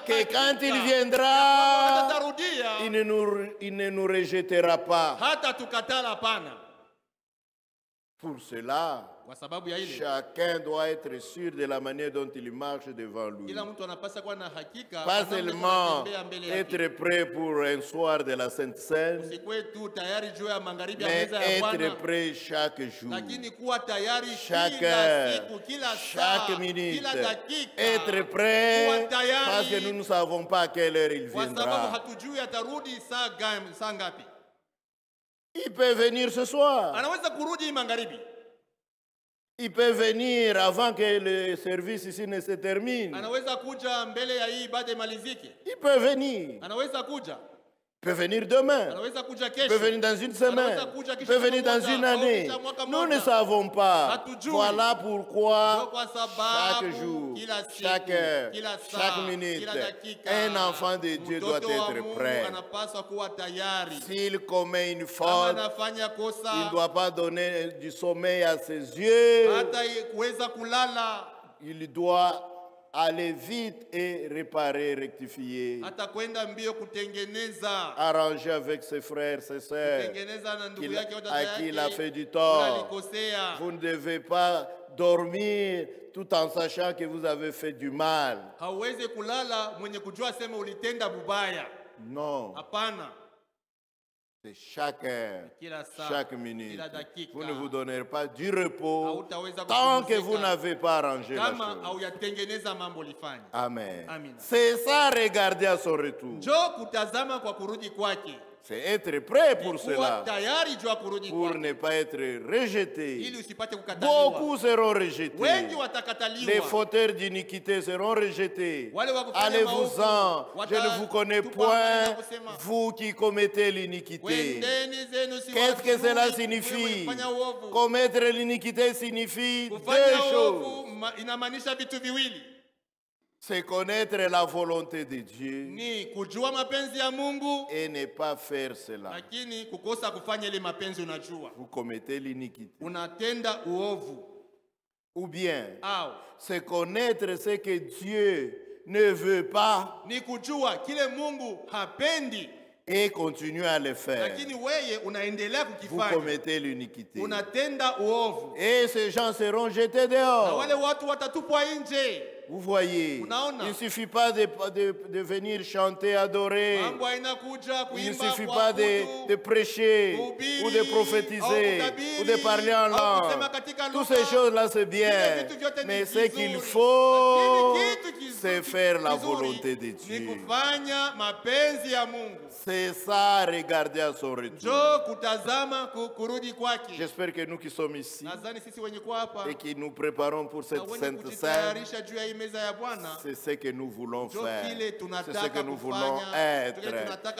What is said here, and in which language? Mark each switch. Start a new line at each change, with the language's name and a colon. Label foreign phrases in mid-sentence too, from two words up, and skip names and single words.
French: que quand il
Swahili: hakika
French: viendra,
Swahili: atarudia,
French: il ne nous rejettera pas.
Swahili: hata tukatala pana.
French: Pour cela,
Swahili: Kwa sababu ya ile,
French: chacun doit être sûr de la manière dont il marche devant lui.
Swahili: kila mtu anapasa kuwa na hakika
French: Pas
Swahili: kwa namna
French: seulement
Swahili: tunatembea mbele yake.
French: être prêt pour un soir de la Sainte Seine,
Swahili: Usikwe tu tayari juu ya magharibi ya
French: mais
Swahili: meza ya Bwana,
French: être prêt chaque jour,
Swahili: lakini kuwa tayari
French: chaque
Swahili: kila
French: heure,
Swahili: siku, kila
French: chaque
Swahili: saa,
French: minute.
Swahili: kila dakika.
French: Être prêt
Swahili: Kuwa tayari,
French: parce que nous ne savons pas à quelle heure il
Swahili: kwa sababu
French: viendra.
Swahili: hatujui atarudi saa ngapi.
French: Il peut venir ce soir.
Swahili: Anaweza kurudi magharibi,
French: Il peut venir avant que le service ici ne se termine.
Swahili: anaweza kuja mbele ya hii ibada imalizike,
French: Il peut venir.
Swahili: anaweza kuja,
French: Il peut venir demain.
Swahili: anaweza kuja
French: Il peut
Swahili: kesho,
French: venir dans une semaine.
Swahili: anaweza kuja
French: Il
Swahili: kisha
French: peut venir
Swahili: mwaka
French: dans
Swahili: moja,
French: une
Swahili: au
French: année.
Swahili: kisha mwaka
French: Nous ne
Swahili: moja.
French: savons pas.
Swahili: Hatujui.
French: Voilà
Swahili: Ndio
French: pourquoi
Swahili: kwa
French: chaque
Swahili: sababu
French: jour,
Swahili: kila siku,
French: chaque heure,
Swahili: kila saa,
French: chaque minute,
Swahili: kila dakika,
French: un enfant de Dieu doit
Swahili: mtoto wa
French: être
Swahili: Mungu
French: prêt.
Swahili: anapaswa kuwa tayari.
French: S'il commet une
Swahili: Kama
French: faute,
Swahili: anafanya
French: il ne
Swahili: kosa,
French: doit pas donner du sommeil à ses yeux.
Swahili: hata kuweza kulala,
French: Il doit aller vite et réparer, rectifier,
Swahili: hata kwenda mbio kutengeneza,
French: arranger avec ses frères, ses sœurs,
Swahili: kutengeneza na ndugu
French: qu'il-
Swahili: yake au dada
French: à qui il a
Swahili: yake
French: fait du
Swahili: yule
French: tort.
Swahili: alikosea.
French: Vous ne devez pas dormir tout en sachant que vous avez fait du mal.
Swahili: Hauwezi kulala mwenye kujua sema ulitenda bubaya.
French: Non,
Swahili: Hapana,
French: c'est chaque heure,
Swahili: kila saa,
French: chaque minute.
Swahili: kila dakika.
French: Vous ne vous donnerez pas du repos
Swahili: Hautaweza
French: tant que vous
Swahili: kupumzika
French: n'avez pas arrangé la
Swahili: kama
French: chose.
Swahili: hauyatengeneza mambo ulifanya.
French: Amen.
Swahili: Amina.
French: C'est ça, regarder à son retour.
Swahili: Njoo kutazama kwa kurudi kwake,
French: C'est être prêt pour
Swahili: kuwa
French: cela,
Swahili: tayari juu ya kurudi
French: pour
Swahili: kwake,
French: ne pas être rejeté.
Swahili: ili usipate kukataliwa.
French: Beaucoup seront rejetés.
Swahili: Wengi
French: Les
Swahili: watakataliwa.
French: fauteurs d'iniquité seront rejetés.
Swahili: Wale wa kufanya
French: Allez-vous-en,
Swahili: maovu,
French: je ne vous connais
Swahili: watatupa mbali na
French: point,
Swahili: kusema,
French: vous qui commettez l'iniquité.
Swahili: Wendeni zenu si
French: Qu'est-ce que
Swahili: wazuri,
French: cela
Swahili: kule
French: signifie?
Swahili: kufanya uovu.
French: Commettre l'iniquité signifie deux
Swahili: Kufanya
French: choses.
Swahili: uovu inamaanisha vitu viwili,
French: C'est connaître la volonté de Dieu
Swahili: ni kujua mapenzi ya Mungu,
French: et ne pas faire cela.
Swahili: lakini kukosa kufanya ile mapenzi. Unajua
French: Vous commettez l'iniquité.
Swahili: unatenda uovu,
French: Ou bien,
Swahili: au
French: c'est connaître ce que Dieu ne veut pas
Swahili: ni kujua kile Mungu hapendi,
French: et continuer à le faire.
Swahili: lakini weye unaendelea
French: Vous
Swahili: kukifanya,
French: commettez l'iniquité.
Swahili: unatenda uovu,
French: Et ces gens seront jetés
Swahili: na
French: dehors.
Swahili: wale watu watatupwa nje.
French: Vous voyez,
Swahili: Unaona?
French: il ne suffit pas de venir chanter, adorer.
Swahili: Mambo haina kuja
French: Il ne
Swahili: kuimba
French: suffit pas de prêcher
Swahili: kuhubiri,
French: ou de prophétiser
Swahili: au kutabiri,
French: ou de parler en
Swahili: au kusema
French: langue.
Swahili: katika
French: Toutes
Swahili: lugha.
French: ces choses-là, c'est bien.
Swahili: Vile vitu vyote ni
French: Mais ce
Swahili: vizuri.
French: qu'il faut,
Swahili: Lakini kitu kizuri-
French: c'est faire la
Swahili: kizuri
French: volonté de
Swahili: ni
French: Dieu.
Swahili: kufanya mapenzi ya Mungu.
French: C'est ça, regarder à son retour.
Swahili: Njoo kutazama kurudi kwake.
French: J'espère que nous qui sommes ici
Swahili: Nadhani sisi wenye kuwa hapa
French: et qui nous préparons pour
Swahili: na
French: cette
Swahili: wenye
French: sainte scène,
Swahili: kujitayarisha juu ya hii meza ya Bwana,
French: c'est ce que nous voulons
Swahili: njoo
French: faire.
Swahili: kile
French: C'est ce que
Swahili: tunataka
French: nous
Swahili: kufanya,
French: voulons être.
Swahili: kile tunataka